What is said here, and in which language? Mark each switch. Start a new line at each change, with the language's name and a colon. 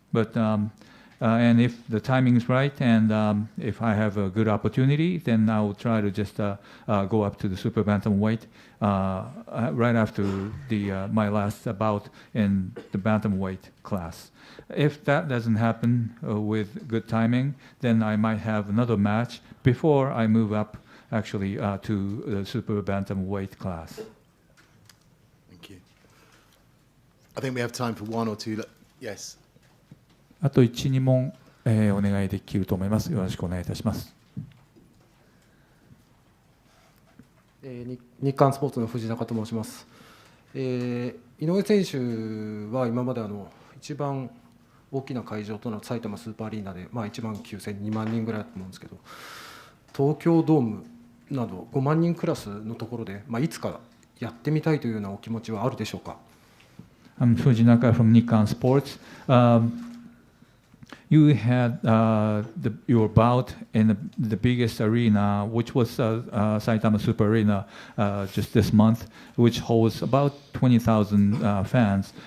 English: But and if the timing is right and if I have a good opportunity, then I will try to just go up to the super bantamweight right after my last bout in the bantamweight class. If that doesn't happen with good timing, then I might have another match before I move up actually to the super bantamweight class. Thank you. I think we have time for one or two. Yes.
Japanese: あと1、2問、お願いできると思います。よろしくお願いいたします。日刊スポーツの藤中と申します。井上選手は今まで一番大きな会場となる埼玉スーパーアリーナで、1万9000、2万人ぐらいだと思うんですけど、東京ドームなど5万人クラスのところで、いつかやってみたいというようなお気持ちはあるでしょうか。
English: I'm Fujinaka from Nikkan Sports. You had your bout in the biggest arena, which was Saitama Super Arena just this month, which holds about 20,000 fans.